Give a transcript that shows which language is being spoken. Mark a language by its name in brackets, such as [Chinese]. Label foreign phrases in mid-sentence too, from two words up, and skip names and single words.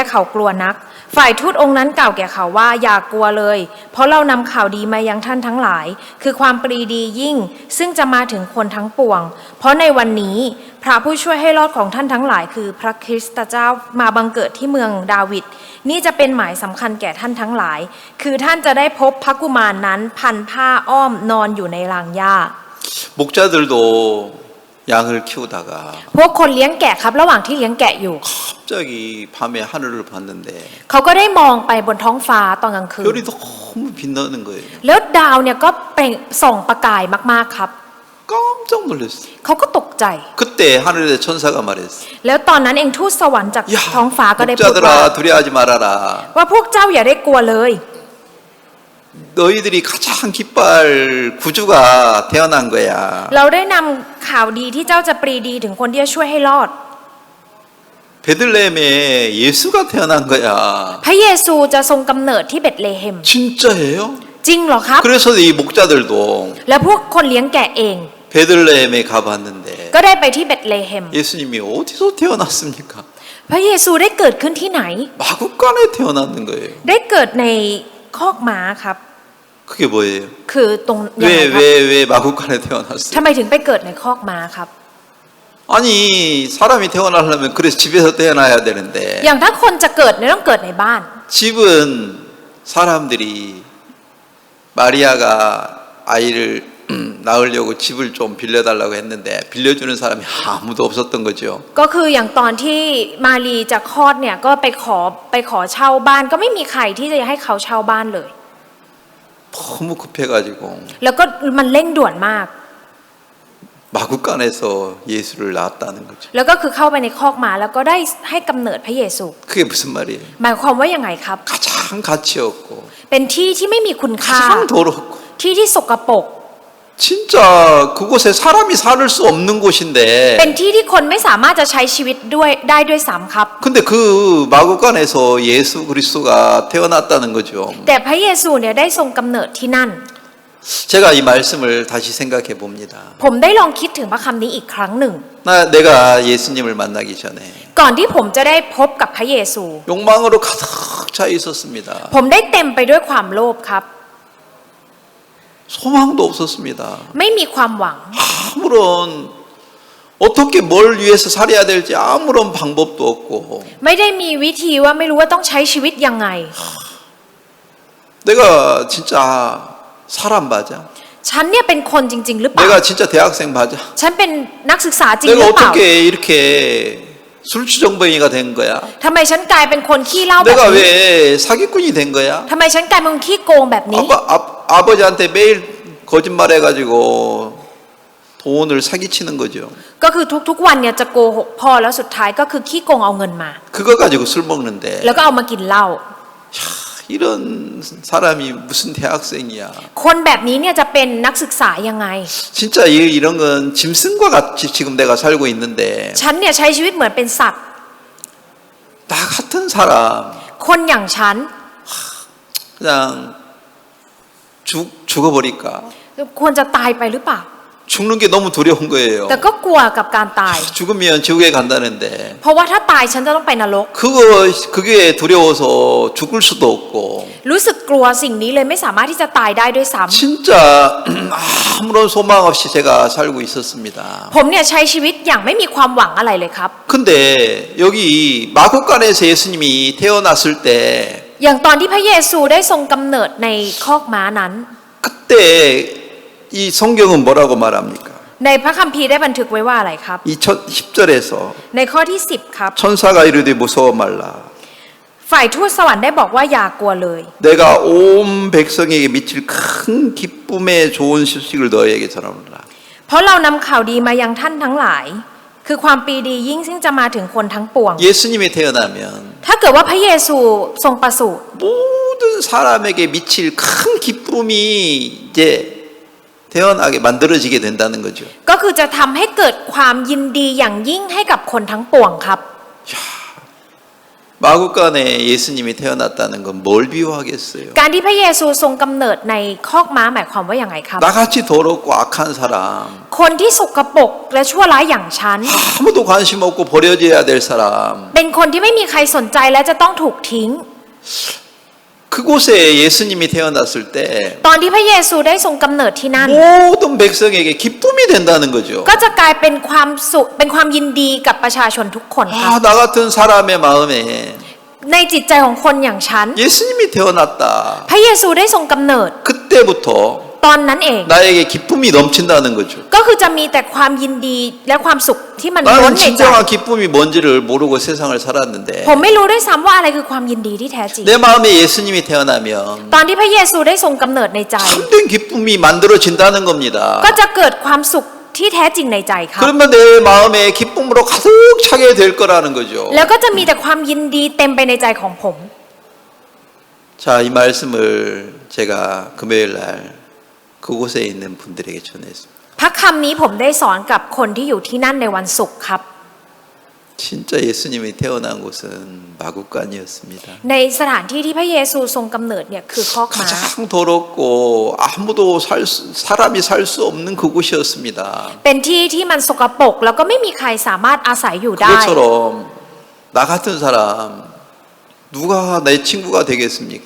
[Thai] เขากลัวนัก ฝ่ายทูตองค์นั้นกล่าวแก่เขาว่าอย่ากลัวเลย เพราะเรานำข่าวดีมายังท่านทั้งหลาย คือความปรีดียิ่ง ซึ่งจะมาถึงคนทั้งปวง เพราะในวันนี้พระผู้ช่วยให้รอดของท่านทั้งหลาย คือพระคริสตเจ้ามาบังเกิดที่เมืองดาวิดนี่จะเป็นหมายสำคัญแก่ท่านทั้งหลาย คือท่านจะได้พบพระกุมารนั้นพันผ้าอ้อมนอนอยู่ในรางหญ้า [Korean] 목자들도 양을 키우다가 [Thai] พวกคนเลี้ยงแกะครับระหว่างที่เลี้ยงแกะอยู่ [Korean] 갑자기 밤에 하늘을 봤는데 [Thai] เขาก็ได้มองไปบนท้องฟ้าตอนกลางคืน [Korean] 별이 너무 빛나는 거예요. [Thai] แล้วดาวเนี่ยก็เปล่งส่องประกายมากๆครับ [Korean] 깜짝 놀랐어요. [Thai] เขาก็ตกใจ [Korean] 그때 하늘의 천사가 말했어요. [Thai] แล้วตอนนั้นเองทูตสวรรค์จาก [Korean] 야, [Thai] ท้องฟ้าก็ได้พูดว่า [Korean] 목자들아 두려워하지 말아라. [Thai] ว่าพวกเจ้าอย่าได้กลัวเลย [Korean] 너희들이 가장 기뻐할 구주가 태어난 거야. [Thai] เราได้นำข่าวดีที่เจ้าจะปรีดีถึงคนที่จะช่วยให้รอด [Korean] 베들레헴에 예수가 태어난 거야. [Thai] พระเยซูจะทรงกำเนิดที่เบธเลเฮม [Korean] 진짜예요? [Thai] จริงเหรอครับ [Korean] 그래서 이 목자들도 [Thai] และพวกคนเลี้ยงแกะเอง [Korean] 베들레헴에 가봤는데 [Thai] ก็ได้ไปที่เบธเลเฮม [Korean] 예수님이 어디서 태어났습니까? [Thai] พระเยซูได้เกิดขึ้นที่ไหน [Korean] 마구간에 태어났는 거예요. [Thai] ได้เกิดในคอกม้าครับ [Korean] 그게 뭐예요? [Thai] คือตรงยังไงครับ [Korean] 왜 마구간에 태어났어요? [Thai] ทำไมถึงไปเกิดในคอกม้าครับ [Korean] 아니 사람이 태어나려면 그래서 집에서 태어나야 되는데 [Thai] อย่างถ้าคนจะเกิดเนี่ยต้องเกิดในบ้าน [Korean] 집은 사람들이 마리아가 아이를 낳으려고 집을 좀 빌려달라고 했는데 빌려주는 사람이 아무도 없었던 거죠. [Thai] ก็คืออย่างตอนที่มารีจะคลอดเนี่ยก็ไปขอเช่าบ้านก็ไม่มีใครที่จะให้เขาเช่าบ้านเลย [Korean] 너무 급해가지고 [Thai] แล้วก็มันเร่งด่วนมาก [Korean] 마구간에서 예수를 낳았다는 거죠. [Thai] แล้วก็คือเข้าไปในคอกม้าแล้วก็ได้ให้กำเนิดพระเยซู [Korean] 그게 무슨 말이에요? [Thai] หมายความว่ายังไงครับ [Korean] 가장 가치 없고 [Thai] เป็นที่ที่ไม่มีคุณค่า [Korean] 가장 더럽고 [Thai] ที่ที่สกปรก [Korean] 진짜 그곳에 사람이 살 수 없는 곳인데 [Thai] เป็นที่ที่คนไม่สามารถจะใช้ชีวิตด้วยได้ด้วยซ้ำครับ [Korean] 근데 그 마구간에서 예수 그리스도가 태어났다는 거죠. [Thai] แต่พระเยซูเนี่ยได้ทรงกำเนิดที่นั่น [Korean] 제가 이 말씀을 다시 생각해 봅니다. [Thai] ผมได้ลองคิดถึงพระคำนี้อีกครั้งหนึ่ง [Korean] 내가 예수님을 만나기 전에 [Thai] ก่อนที่ผมจะได้พบกับพระเยซู [Korean] 욕망으로 가득 차 있었습니다. [Thai] ผมได้เต็มไปด้วยความโลภครับ [Korean] 소망도 없었습니다. [Thai] ไม่มีความหวัง [Korean] 아무런 어떻게 뭘 위해서 살아야 될지 아무런 방법도 없고 [Thai] ไม่ได้มีวิธีว่าไม่รู้ว่าต้องใช้ชีวิตยังไง [Korean] 내가 진짜 사람 맞아? [Thai] ฉันเนี่ยเป็นคนจริง ๆ หรือเปล่า [Korean] 내가 진짜 대학생 맞아? [Thai] ฉันเป็นนักศึกษาจริงห [Korean] 내가 [Thai] รือเปล่า [Korean] 어떻게 이렇게 술주정뱅이가 된 거야? [Thai] ทำไมฉันกลายเป็นคนขี้เหล้าแบบ [Korean] 내가 [Thai] นี้ [Korean] 왜 사기꾼이 된 거야? [Thai] ทำไมฉันกลายเป็นคนขี้โกงแบบนี้ [Korean] 아버지한테 매일 거짓말해가지고 돈을 사기치는 거죠. [Thai] ก็คือทุกๆวันเนี่ยจะโกหกพ่อแล้วสุดท้ายก็คือขี้โกงเอาเงินมา [Korean] 그거 가지고 술 먹는데 [Thai] แล้วก็เอามากินเหล้า [Korean] 이런 사람이 무슨 대학생이야. [Thai] คนแบบนี้เนี่ยจะเป็นนักศึกษายังไง [Korean] 진짜 이런 건 짐승과 같이 지금 내가 살고 있는데 [Thai] ฉันเนี่ยใช้ชีวิตเหมือนเป็นสัตว์ [Korean] 나 같은 사람 [Thai] คนอย่างฉัน [Korean] 그냥 죽어버릴까? [Thai] ควรจะตายไปหรือเปล่า [Korean] 죽는 게 너무 두려운 거예요. [Thai] แต่ก็กลัวกับการตาย [Korean] 죽으면 지옥에 간다는데 [Thai] เพราะว่าถ้าตายฉันจะต้องไปนรก [Korean] 그게 두려워서 죽을 수도 없고 [Thai] รู้สึกกลัวสิ่งนี้เลยไม่สามารถที่จะตายได้ด้วยซ้ [Korean] 진짜 아무런 소망 없이 제가 살고 있었습니다. [Thai] ำผมเนี่ยใช้ชีวิตอย่างไม่มีความหวังอะไรเลยครับ [Korean] 근데 여기 마구간에서 예수님이 태어났을 때 [Thai] อย่างตอนที่พระเยซูได้ทรงกำเนิดในคอกม้านั้น [Korean] 그때 이 성경은 뭐라고 말합니까? [Thai] ในพระคัมภีร์ได้บันทึกไว้ว่าอะไรครับ [Korean] 이 10절에서 [Thai] ในข้อที่ 10 ครับ [Korean] 천사가 이르되 무서워 말라. [Thai] ฝ่ายทูตสวรรค์ได้บอกว่าอย่ากลัวเลย [Korean] 내가 온 백성에게 미칠 큰 기쁨의 좋은 소식을 너희에게 전하노라. [Thai] เพราะเรานำข่าวดีมายังท่านทั้งหลาย คือความปีดียิ่งซึ่งจะมาถึงคนทั้งปวง [Korean] 예수님이 태어나면 [Thai] ถ้าเกิดว่าพระเยซูทรงประสูติ [Korean] 모든 사람에게 미칠 큰 기쁨이 이제 태어나게 만들어지게 된다는 거죠. [Thai] ก็คือจะทำให้เกิดความยินดีอย่างยิ่งให้กับคนทั้งปวงครับ [Korean] 마구간에 예수님이 태어났다는 건 뭘 비유하겠어요? [Thai] การที่พระเยซูทรงกำเนิดในคอกม้าหมายความว่าอย่างไรครับ [Korean] 나같이 더럽고 악한 사람, [Thai] คนที่สกปรกและชั่วร้ายอย่างฉัน [Korean] 아무도 관심 없고 버려져야 될 사람, [Thai] เป็นคนที่ไม่มีใครสนใจและจะต้องถูกทิ้ง [Korean] 그곳에 예수님이 태어났을 때 [Thai] ตอนที่พระเยซูได้ทรงกำเนิดที่นั่น [Korean] 모든 백성에게 기쁨이 된다는 거죠. [Thai] ก็จะกลายเป็นความสุขเป็นความยินดีกับประชาชนทุกคนครับ [Korean] 나 같은 사람의 마음에 [Thai] ในจิตใจของคนอย่างฉัน [Korean] 예수님이 태어났다. [Thai] พระเยซูได้ทรงกำเนิด [Korean] 그때부터 [Thai] ตอนนั้นเอง [Korean] 나에게 기쁨이 넘친다는 거죠. [Thai] ก็คือจะมีแต่ความยินดีและความสุขที่มันล้น [Korean] 나는 [Thai] ในใจ [Korean] 진정한 기쁨이 뭔지를 모르고 세상을 살았는데 [Thai] ผมไม่รู้ด้วยซ้ำว่าอะไรคือความยินดีที่แท้จริง [Korean] 내 마음에 예수님이 태어나면 [Thai] ตอนที่พระเยซูได้ทรงกำเนิดในใจ [Korean] 참된 기쁨이 만들어진다는 겁니다. [Thai] ก็จะเกิดความสุขที่แท้จริงในใจครับ [Korean] 그러면 내 마음에 기쁨으로 가득 차게 될 거라는 거죠. [Thai] แล้วก็จะมีแต่ความยินดีเต็มไปในใจของผม [Korean] 자, 이 말씀을 제가 금요일 날 그곳에 있는 분들에게 전했습니다. [Thai] พระคำนี้ผมได้สอนกับคนที่อยู่ที่นั่นในวันศุกร์ครับ [Korean] 진짜 예수님이 태어난 곳은 마구간이었습니다. [Thai] ในสถานที่ที่พระเยซูทรงกำเนิดเนี่ยคือคอกม้า [Korean] 가장 더럽고 아무도 사람이 살 수 없는 그곳이었습니다. [Thai] เป็นที่ที่มันสกปรกแล้วก็ไม่มีใครสามารถอาศัยอยู่ได้ [Korean] 그것처럼 나 같은 사람 누가 내 친구가 되겠습니까?